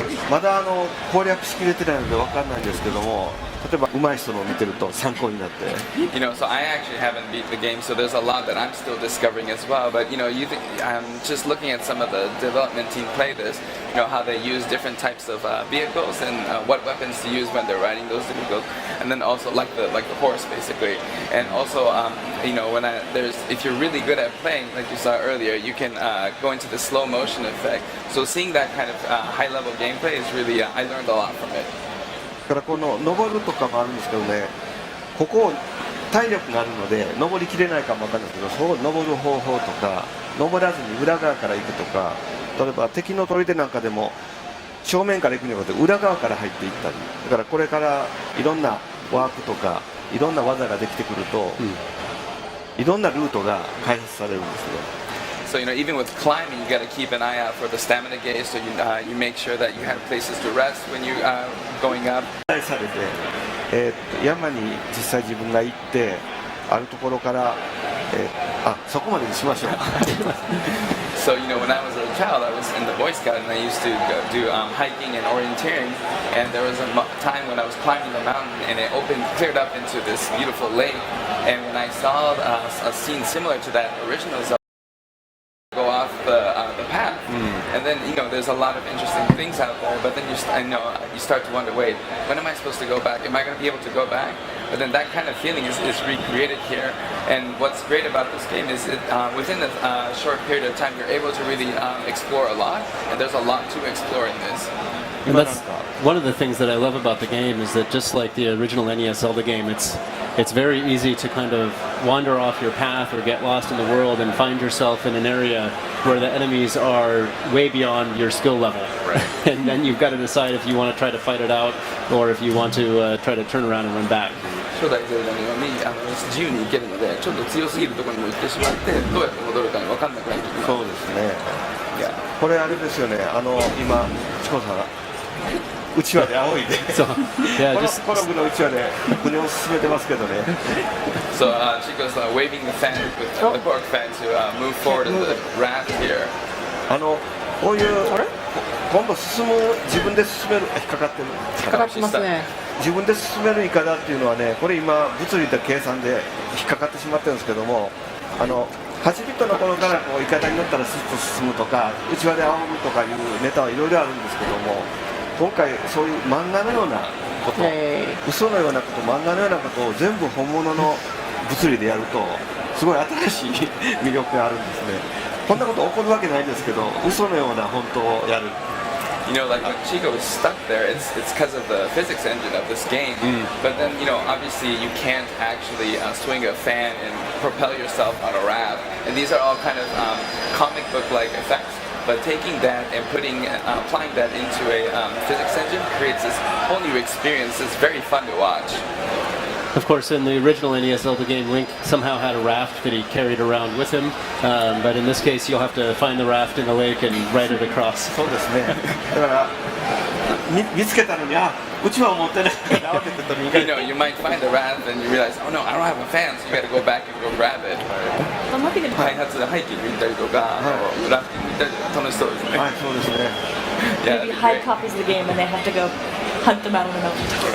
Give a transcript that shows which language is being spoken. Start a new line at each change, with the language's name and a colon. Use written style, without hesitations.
Japanese: まだ攻略しきれてないので分かんないんですけども、例えば上手い人のを見てると参考になって。
English: So I actually haven't beat the game, so there's a lot that I'm still discovering as well. But I'm just looking at some of the development team play this. How they use different types of vehicles and what weapons to use when they're riding those vehicles, and then also like the horse basically. And also, if you're really good at playing, like you saw earlier, you can go into the slow motion effect. So seeing that kind of high level gameplay is really, I learned a lot from it.
Japanese: から登るとかもあるんですけどね、ここ体力があるので登りきれないかも分かんないですけど、そう登る方法とか、登らずに裏側から行くとか、例えば敵の砦なんかでも正面から行くんじゃなくて裏側から入っていったり、だからこれからいろんなワークとかいろんな技ができてくると、いろんなルートが開発されるんですよ。
English: So even with climbing, you got to keep an eye out for the stamina gauge. So you make sure that you have places to rest when you going up.
Japanese: されて、山に実際自分が行ってあるところから、そこまでにしましょう。
English: So when I was a child, I was in the Boy Scout and I used to do hiking and orienteering. And there was a time when I was climbing the mountain and it cleared up into this beautiful lake. And when I saw a scene similar to that original Zelda, go off the path, and then there's a lot of interesting things out there. But then you start to wonder, wait, when am I supposed to go back? Am I going to be able to go back? But then that kind of feeling is recreated here. And what's great about this game is within a short period of time, you're able to really explore a lot, and there's a lot to explore in this. And that's one of the things that I love about the game is that just like the original NES Zelda game, it's very easy to kind of wander off your path or get lost in the world and find yourself in an area where the enemies are way beyond your skill level. Right. And then you've got to decide if you want to try to fight it out or if you want to try to turn around and run back.
Japanese: 初代ゼルダのように自由に行けるので、ちょっと強すぎるところにも行ってしまって、どうやって戻るか分かんなくなる時が。そうですね。これあれですよね。今チコさんうちわで仰いで、この部のうちわで船を進めてますけどね。
English: So Chico's waving the fan with the cork fan to move forward in the raft here.
Japanese: こういう今度進む自分で進める引っかかってる。引っかかってますね。自分で進めるイカだっていうのはね、これ今物理で計算で引っかかってしまってるんですけども、8ビットの頃からこうイカダに乗ったらスッと進むとか、うちわで仰ぐとかいうネタはいろいろあるんですけども、今回そういう漫画のようなこと、嘘のようなこと、漫画のようなことを全部本物の物理でやると、すごい新しい魅力があるんですね。こんなこと起こるわけないですけど、嘘のような本当をやる。
English: Like when Chico is stuck there, it's because of the physics engine of this game. But then, obviously you can't actually swing a fan and propel yourself on a raft. And these are all kind of comic book-like effects. But taking that and applying that into a physics engine creates this whole new experience. It's very fun to watch. Of course, in the original NES Zelda game, Link somehow had a raft that he carried around with him. But in this case, you'll have to find the raft in the lake and ride it across.
Japanese: そうですね。だから見つけたのにうちわを持ってないから慌てて取りに行かない。
English: You might find the raft and you realize, oh no, I don't have a fan, so you got to go back and go grab it.
Japanese: 開発でハイキング行ったりとか、ラフティング行ったりとか楽しそうですね。はい、そうですね。
English: Maybe hide copies of the game and they have to go hunt them out on the mountain.